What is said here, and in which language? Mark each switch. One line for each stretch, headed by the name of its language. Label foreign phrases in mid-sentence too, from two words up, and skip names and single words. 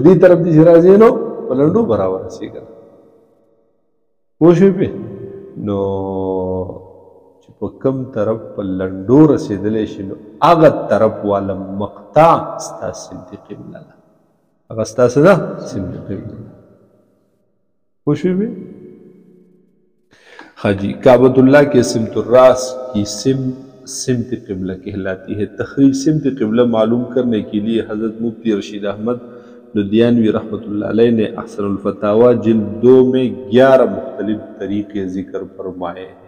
Pashto: دې طرف داسې راځینو په لنډو به راورسېږي که نه پوه شوې پې نو چې په کوم طرف په لنډو رسېدلی شي نو هغه طرف والا مقطع ستا سمت قبله ده هغه ستا څه ده سمت قبله ده پوه شوې پې
Urdu: ہاں جی کعبۃ اللہ کے سمت راس کی سمت قبلہ کہلاتی ہے. تخریج سمت قبلہ معلوم کرنے کے لیے حضرت مفتی رشید احمد لدھیانوی رحمۃ اللہ علیہ نے احسن الفتاویٰ جلد 2 میں 11 مختلف طریقے ذکر فرمائے ہیں.